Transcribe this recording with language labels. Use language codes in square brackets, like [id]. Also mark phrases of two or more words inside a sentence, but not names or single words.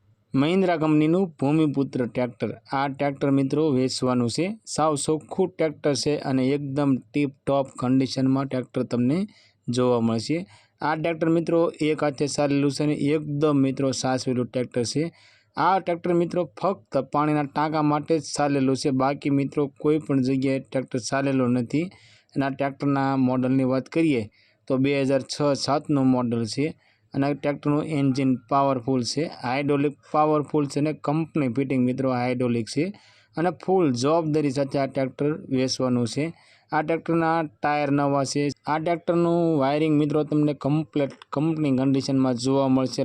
[gu] મહિન્દ્રા કંપનીનું ભૂમિપુત્ર ટ્રેક્ટર। આ ટ્રેક્ટર મિત્રો વેચવાનું છે। સાવ ચોખ્ખું ટ્રેક્ટર હૈ અને એકદમ ટીપ ટોપ કન્ડિશન મેં ટ્રેક્ટર તમને જોવા મળશે। આ ટ્રેક્ટર મિત્રો એક હાથે ચાલેલું છે ને એકદમ મિત્રો સાચવેલું ટ્રેક્ટર હૈ। આ ટ્રેક્ટર મિત્રો ફક્ત પાણીના ટાંકા માટે જ ચાલેલું છે, બાકી મિત્રો કોઈ પણ જગ્યાએ ટ્રેક્ટર ચાલેલું નથી। આ ટ્રેક્ટરના મોડલની વાત કરીએ તો 2006-07 મોડલ હૈ। અને ટ્રેક્ટરનું એન્જિન પાવરફુલ છે, હાઇડ્રોલિક પાવરફુલ છે ને કંપની ફિટિંગ મિત્રો હાઇડ્રોલિક છે અને ફૂલ જવાબદારી સાથે આ ટ્રેક્ટર વેચવાનું છે। આ ટ્રેક્ટરના ટાયર નવા છે। આ ટ્રેક્ટરનું વાયરિંગ મિત્રો તમને કમ્પ્લીટ કંપની કન્ડિશનમાં જોવા મળશે।